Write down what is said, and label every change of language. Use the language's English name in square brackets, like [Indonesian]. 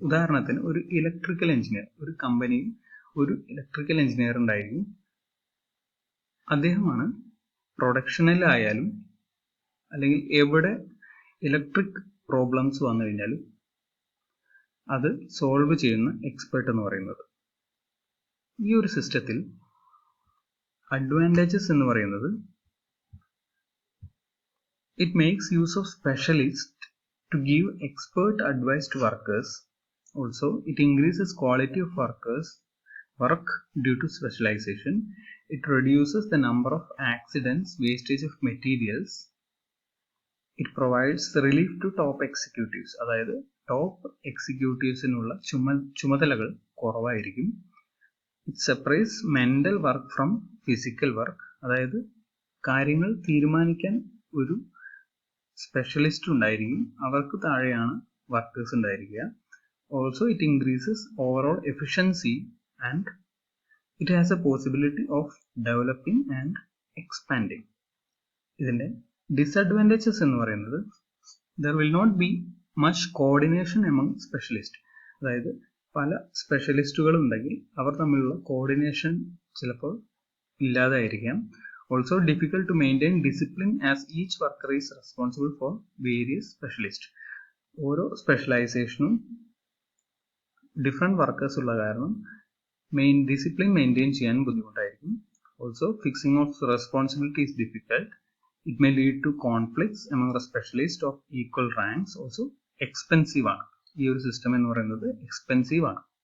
[Malayalam] ഉദാഹരണത്തിന് ഒരു electrical engineer, ഒരു കമ്പനിയിൽ ഒരു ഇലക്ട്രിക്കൽ എഞ്ചിനീയർ ഉണ്ടായിരിക്കും. അദ്ദേഹമാണ് പ്രൊഡക്ഷനിലായാലും അല്ലെങ്കിൽ എവിടെ ഇലക്ട്രിക് പ്രോബ്ലംസ് വന്നു കഴിഞ്ഞാലും അത് സോൾവ് ചെയ്യുന്ന എക്സ്പെർട്ട് എന്ന് പറയുന്നത്. ഈ ഒരു സിസ്റ്റത്തിൽ അഡ്വാൻറ്റേജസ് എന്ന് പറയുന്നത് [English] it makes use of specialists to give expert advice to workers. Also, it increases quality of work due to specialization. It reduces the number of accidents, wastage of materials. It provides relief to top executives. [Malayalam] അതായത് top എക്സിക്യൂട്ടീവ്സിനുള്ള ചുമതലകൾ കുറവായിരിക്കും. [English] It separates mental work from physical work. [Malayalam] അതായത് കാര്യങ്ങൾ തീരുമാനിക്കാൻ ഒരു specialist ഉണ്ടായിരിക്കും, അവർക്ക് താഴെയാണ് വർക്കേഴ്സ് ഉണ്ടായിരിക്കുക. [English] Also it increases overall efficiency and it has a possibility of developing and expanding. [Malayalam] ഇതിന്റെ ഡിസഡ്വാൻറ്റേജസ് എന്ന് പറയുന്നത് [English] There will not be much coordination among specialist. [Malayalam] അതായത് പല സ്പെഷ്യലിസ്റ്റുകൾ ഉണ്ടെങ്കിൽ അവർ തമ്മിലുള്ള കോർഡിനേഷൻ ചിലപ്പോൾ ഇല്ലാതായിരിക്കാം. [English] Also difficult to maintain discipline as each worker is responsible for various specialists. [Malayalam] ഓരോ സ്പെഷ്യലൈസേഷനും different workers ഉള്ള കാരണം ഡിസിപ്ലിൻ മെയിൻറ്റെയിൻ ചെയ്യാൻ ബുദ്ധിമുട്ടായിരിക്കും. [English] Also fixing of responsibility is difficult. It may lead to conflicts among specialist of equal ranks. Also expensive ആണ്. [Malayalam] ഈ ഒരു system എന്ന് പറയുന്നത് എക്സ്പെൻസീവ് ആണ്.